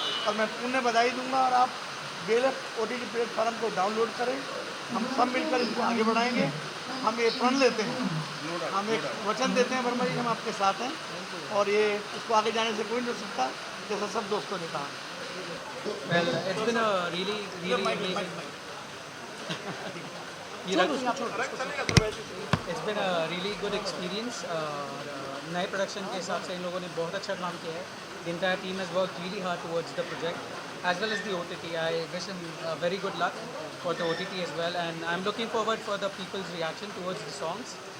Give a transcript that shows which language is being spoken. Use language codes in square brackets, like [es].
[hi] और मैं पुण्य बधाई दूंगा और आप BLF OTT प्लेटफॉर्म को डाउनलोड करें, हम सब मिलकर इसको आगे बढ़ाएंगे। हम ये प्रण लेते हैं, हम एक वचन देते हैं वर्मा जी, हम आपके साथ हैं और ये इसको आगे जाने से कोई नहीं रोक सकता, जैसा सब दोस्तों ने कहा। [en] Well, it's been a really amazing. It's been a really good experience. [hi] नए प्रोडक्शन के हिसाब से इन लोगों ने बहुत अच्छा काम किया है. [en] The entire team has worked really hard towards the project, as well as the OTT. I wish them very good luck for the OTT as well, and I'm looking forward for the people's reaction towards the songs.